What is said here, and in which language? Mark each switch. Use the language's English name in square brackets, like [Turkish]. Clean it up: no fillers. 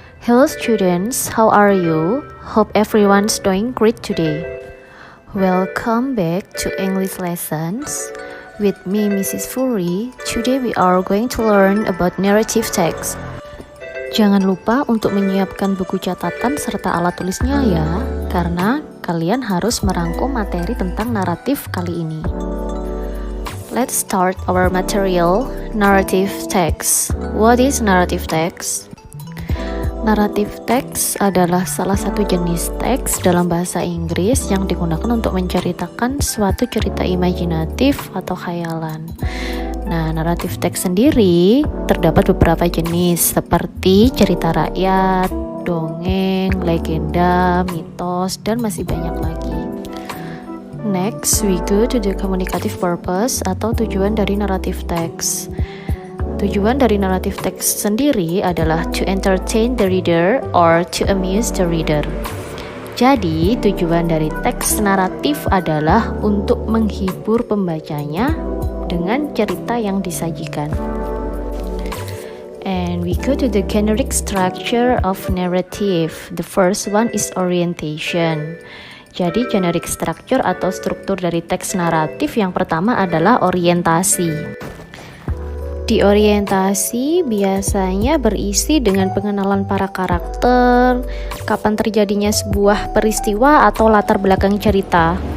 [English] Hello students, how are you? Hope everyone's doing great today. Welcome back to English lessons. With me, Mrs. Furi. Today we are going to learn about narrative text. [Indonesian] Jangan lupa untuk menyiapkan buku catatan serta alat tulisnya ya, karena kalian harus merangkum materi tentang naratif kali ini. [English] Let's start our material, narrative text. What is narrative text? [Indonesian] Narrative text adalah salah satu jenis teks dalam bahasa Inggris yang digunakan untuk menceritakan suatu cerita imajinatif atau khayalan. Nah, naratif teks sendiri terdapat beberapa jenis seperti cerita rakyat, dongeng, legenda, mitos, dan masih banyak lagi. [English] Next, we go to the communicative purpose [Indonesian] atau tujuan dari naratif teks. Tujuan dari naratif teks sendiri adalah [English] to entertain the reader or to amuse the reader. [Indonesian] Jadi, tujuan dari teks naratif adalah untuk menghibur pembacanya dengan cerita yang disajikan. [English] And we go to the generic structure of narrative. The first one is orientation. [Indonesian] Jadi generic structure atau struktur dari teks naratif yang pertama adalah orientasi. Di orientasi biasanya berisi dengan pengenalan para karakter, kapan terjadinya sebuah peristiwa atau latar belakang cerita.